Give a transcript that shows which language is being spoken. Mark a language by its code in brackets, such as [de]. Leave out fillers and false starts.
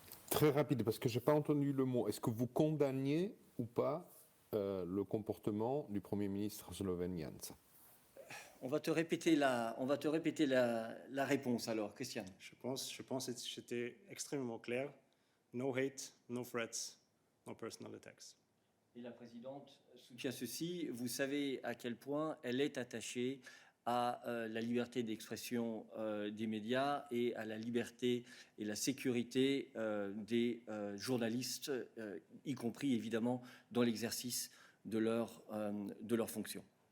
[fr] Très rapide, parce que je n'ai pas entendu le mot. Est-ce que vous condamniez ou pas le comportement du Premier ministre slovénien? On va te répéter la réponse alors, Christian. Je pense que j'étais extrêmement clair. [en] No hate, no threats, no personal attacks. [fr] Et la présidente soutient ceci. Vous savez à quel point elle est attachée à la liberté d'expression des médias et à la liberté et la sécurité des journalistes, y compris évidemment dans l'exercice de leur fonction.